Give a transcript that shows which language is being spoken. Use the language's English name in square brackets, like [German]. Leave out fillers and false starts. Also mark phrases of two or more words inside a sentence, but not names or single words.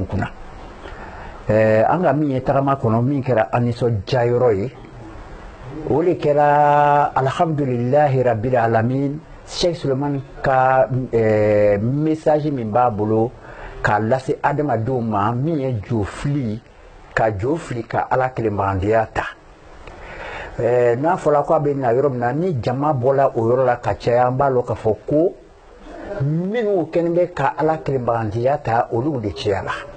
[Bambara] kunna an ka min ye tagama kɔnɔ min kɛra an nisɔndiyayɔrɔ ye o de kɛra [Arabic] الحمد لله رب [Bambara] alamin Cheikh Suleiman ka message min b'a bolo k'a lase adamadenw ma min ye jofili ka ala kelenbagandiya ta n'a fɔra ko a bɛ na yɔrɔ min na ni jama bɔra o yɔrɔ la ka caya an b'a lɔn k'a fɔ ko minnu kɛlen bɛ ka ala kelenbagandiya ta olu de cayara